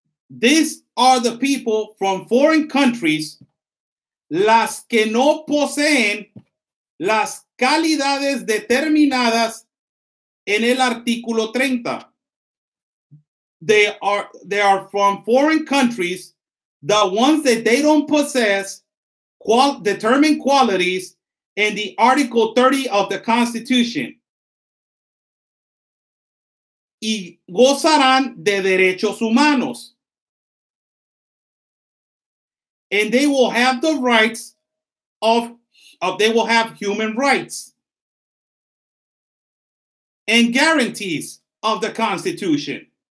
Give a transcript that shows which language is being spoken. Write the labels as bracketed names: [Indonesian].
[English] These are the people from foreign countries, [Spanish] las que no poseen las calidades determinadas en el artículo 30. [English] They are from foreign countries, the ones that they don't possess determined qualities in the Article 30 of the Constitution. [Spanish] Y gozarán de derechos humanos. [English] And they will have the rights they will have human rights and guarantees of the Constitution.